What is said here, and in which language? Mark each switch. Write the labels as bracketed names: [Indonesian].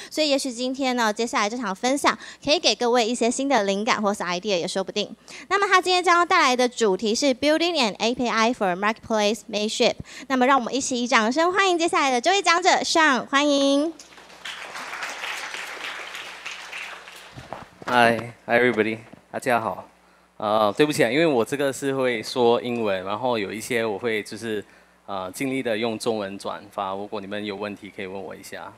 [Chinese] 所以也许今天呢，接下来这场分享可以给各位一些新的灵感或是 idea。也说不定。那么他今天将要带来的主题是 Building an API for Marketplace Mashape。那么让我们一起以掌声欢迎接下来的这位讲者 Shaun， 欢迎。 [English] Hi everybody， [Chinese] 大家好。对不起啊，因为我这个是会说英文，然后有一些我会就是尽力的用中文转发。如果你们有问题可以问我一下。